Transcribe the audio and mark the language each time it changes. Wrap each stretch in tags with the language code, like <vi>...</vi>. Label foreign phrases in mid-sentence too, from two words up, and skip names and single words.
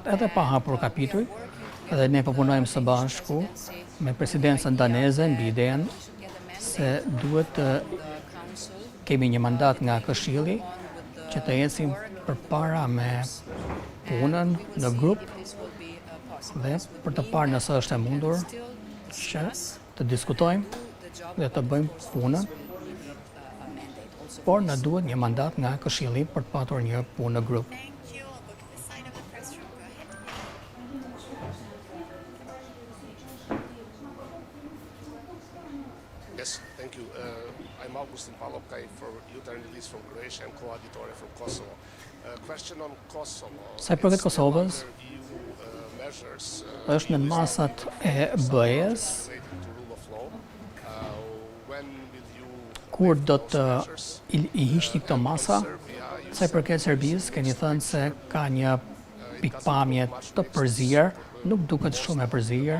<sq>edhe pa hapur kapituj, edhe ne po punojmë së bashku me presidencën daneze mbi idenë se duhet të kemi një mandat nga Këshilli që të ecim përpara me punën në grup dhe për të parë nëse është e mundur që të diskutojmë dhe të bëjmë punën. Por na duhet një mandat nga Këshilli për të patur një punë në grup.</sq> <en>Yes, thank you. I'm Augustin Palopkaj for Youth and Release from Croatia and co-editor from Kosovo. Question on Kosovo.</en> <sq>Sa I përket Kosovës, është në masat e BE-s. Kur do të I hiqni këto masa, sa I përket Serbisë, keni thënë se ka një pikpamje të përzier, nuk duket shumë e përzier.</sq>